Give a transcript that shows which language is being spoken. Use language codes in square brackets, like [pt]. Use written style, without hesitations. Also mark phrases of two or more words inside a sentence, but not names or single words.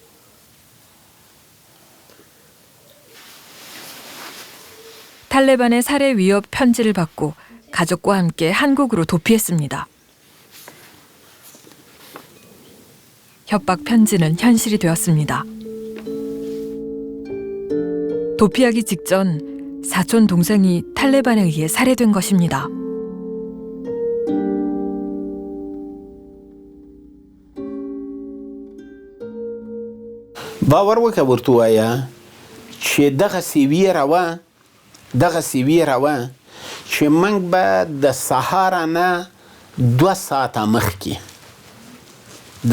[ko] 탈레반의 살해 위협 편지를 받고 가족과 함께 한국으로 도피했습니다. 협박 편지는 현실이 되었습니다. 도피하기 직전 사촌 동생이 탈레반에 의해 살해된 것입니다. [ps] باور وکړه ورته وایه چې دغه سیوی راوه چې موږ به د سهاره نه 2 ساعته مخکې د